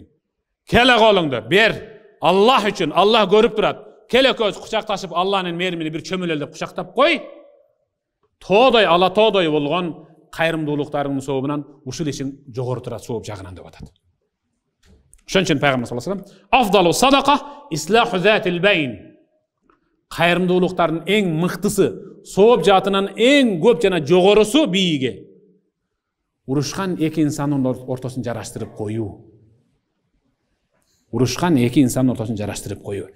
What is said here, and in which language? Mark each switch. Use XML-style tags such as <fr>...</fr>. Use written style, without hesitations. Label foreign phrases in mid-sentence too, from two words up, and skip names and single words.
<ky>Келе колуңду бер. Аллах үчүн, Аллах көрүп турат. Келе көз кучакташып Алланын мээримини бир чөмүлөлдөп кучактап кой. Тоодой ала тоодой болгон кайрымдуулуктарыңдын сообунан ушул ишиң жогору турат сооп жагынан деп атат. Ошон үчүн пайгамбар</ky> <ar>صلى الله عليه وسلم أفضل الصدقة إصلاح ذات البين.</ar> <ky>Кайрымдуулуктардын эң мыктысы, сооп жаатынан эң көп жана жогорусу бийиге урушкан эки инсандын ортосун жараштырып коюу. Урушкан эки инсандын ортосун жараштырып коюу.</ky>